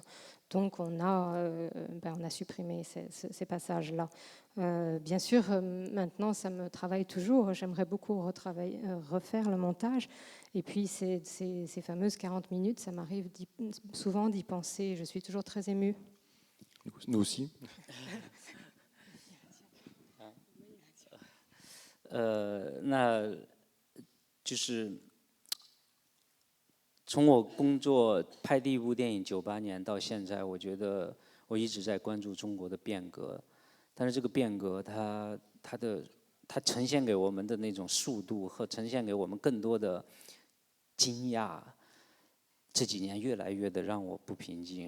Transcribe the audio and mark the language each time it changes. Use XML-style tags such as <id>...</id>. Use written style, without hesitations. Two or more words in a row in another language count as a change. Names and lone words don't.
<fr>Donc, on a supprimé ces passages-là. Bien sûr, maintenant, ça me travaille toujours. J'aimerais beaucoup refaire le montage. Et puis, ces fameuses 40 minutes, ça m'arrive souvent d'y penser. Je suis toujours très émue. Nous aussi.</fr> <zh>那就是从我工作拍第一部电影98年到现在，我觉得我一直在关注中国的变革，但是这个变革它呈现给我们的那种速度和呈现给我们更多的惊讶，这几年越来越的让我不平静。</zh>